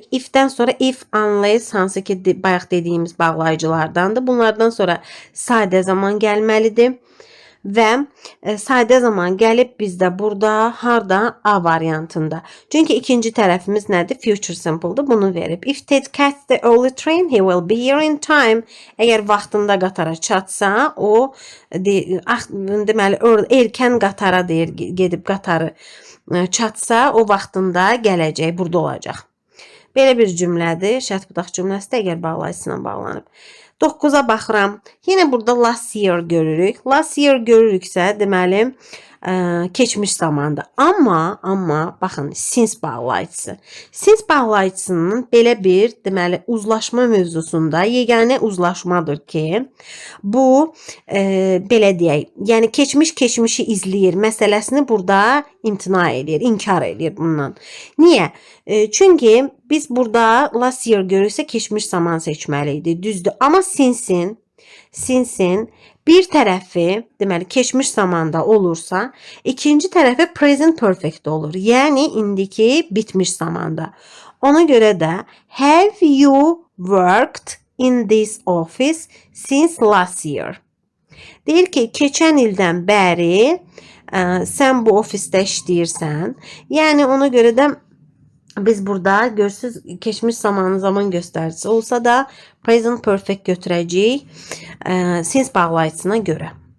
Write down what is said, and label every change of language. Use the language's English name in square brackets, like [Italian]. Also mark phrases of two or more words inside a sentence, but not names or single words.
[Azerbaijani] Ifdən sonra [English] if, unless [Azerbaijani] hansı ki bayaq dediyimiz bağlayıcılardandır. Bunlardan sonra sadə zaman gəlməlidir. Və sadə zaman gəlib bizdə burada harda? A variantında. Çünki ikinci tərəfimiz nədir? [English] Future simple'dır. [Azerbaijani] Bunu verib. [English] If Ted catch the early train, he will be here in time. [Azerbaijani] Əgər vaxtında qatara çatsa, o deməli erkən qatara deyir, gedib qatarı çatsa, o vaxtında gələcək, burada olacaq. Belə bir cümlədir. Şərt budaq cümləsi də əgər bağlayıcısına bağlanıb. 9-a baxıram. Yenə burada [English] last year [Azerbaijani] görürük. [English] Last year [Azerbaijani] görürüksə, deməli, keçmiş zamanda. Amma baxın, since bağlayıcısı. Since bağlayıcısının belə bir, deməli, uzlaşma mövzusunda yeganə uzlaşmadır ki, bu, belə deyək, yəni keçmişi izləyir məsələsini burada imtina edir, inkar edir bundan. Niyə? Çünki biz burada [English] last year [Azerbaijani] görürsə keçmiş zaman seçməliydik, düzdür. Amma since'in bir tərəfi, deməli, keçmiş zamanda olursa, ikinci tərəfi [English] present perfect [Azerbaijani] olur. Yəni, indiki bitmiş zamanda. Ona görə də, [English] have you worked in this office since last year? [Azerbaijani] Deyir ki, keçən ildən bəri sən bu ofisdə işləyirsən. Yəni, ona görə də biz burada görürsünüz keçmiş zaman göstəricisi olsa da [English] present perfect [Azerbaijani] götürəcəyik since bağlayıcısına görə.